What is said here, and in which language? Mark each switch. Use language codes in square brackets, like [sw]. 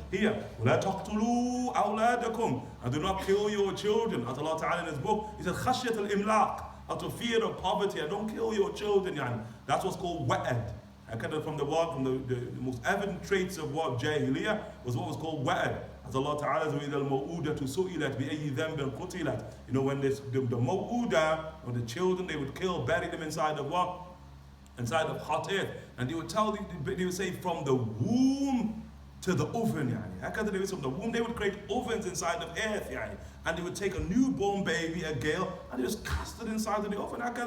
[en] Here, [ar] وَلَا تَقْتُلُوا أَوْلَادَكُمْ, [en] and do not kill your children. As Allah Ta'ala in His book, He said, [ar] خَشْيَةَ الْإِمْلَاقِ, [en] out of fear of poverty, and don't kill your children. That's what's called wa'ad. From the most evident traits of what Jahiliyyah was what was called wa'ad. As Allah Ta'ala says, [ar] الْمَوْءُودَةُ سُئِلَتْ بِأَيِّ ذَنْبٍ قُتِلَتْ. [en] When the maw'uda, or the children, they would kill, bury them inside of what? Inside of hot earth. And they would say from the womb to the oven. From the womb, they would create ovens inside of earth. And they would take a newborn baby, a girl, and they just cast it inside of the oven.